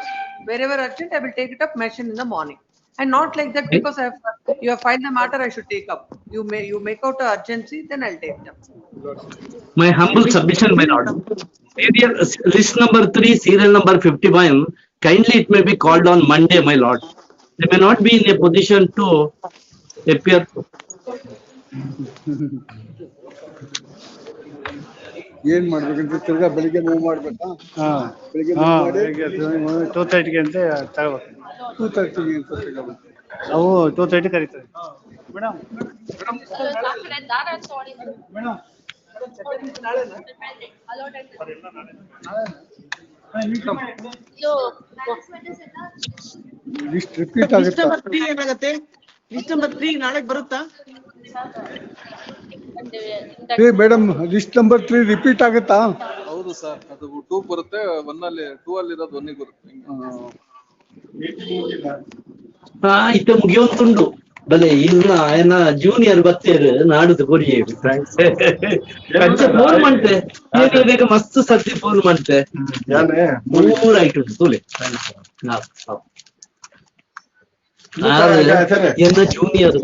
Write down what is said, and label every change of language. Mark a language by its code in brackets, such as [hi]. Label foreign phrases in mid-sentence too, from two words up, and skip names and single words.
[en] Wherever urgent, I will take it up, mention in the morning. And not like that because you have filed the matter, I should take up. You make out a urgency, then I'll take them. My humble submission, my lord. Serial, list number 3, serial number 51, kindly it may be called on Monday, my lord. They may not be in a position to appear. [kn] ಏನ್ ಮಾಡ್ಬೇಕಂತ ತಿರ್ಗಾ ಬೆಳಿಗ್ಗೆ ಮೂವ್ ಮಾಡ್ಬೇಕಾ? ಬೆಳಿಗ್ಗೆ ಮೂವ್ ಮಾಡಿ 2:30 ಅಂತ ತಗೋಬೇಕು. 2:30 ಅಂತ ತಗೋಬೇಕು. ನಾವು 2:30 ಕರೀತೇವೆ. ಮೇಡಮ್ [en] list repeat [kn] ಆಗುತ್ತೆ. ಏನಾಗುತ್ತೆ? [en] list number [kn] 3 ನಾಳೆ ಬರುತ್ತಾ? [en] madam list number 3 repeat [kn] ಆಗುತ್ತಾ? ಹೌದು ಸರ್, ಅದು 2 ಬರುತ್ತೆ, 1 ಅಲ್ಲಿ 2 ಅಲ್ಲಿ ಇರೋದು 1 ಬರುತ್ತೆ. [tcy] ಇತ್ತ ಮುಗಿಯೊಂದುಂಡು ಬಲೆ ಇನ್ನ ಆಯನ ಜೂನಿಯರ್ ಬತ್ತೇರು ನಾಡುದು ಕೊರಿಯೇ ಫೋನ್ ಮಾಡ್ತೆ ಬೇಗ ಮಸ್ತ್ ಸರ್ತಿ ಫೋನ್ ಮಾಡ್ತೆ ಮೂರಾಯ್ತು ತೂಲೆ ಎನ್ನ ಜೂನಿಯರ್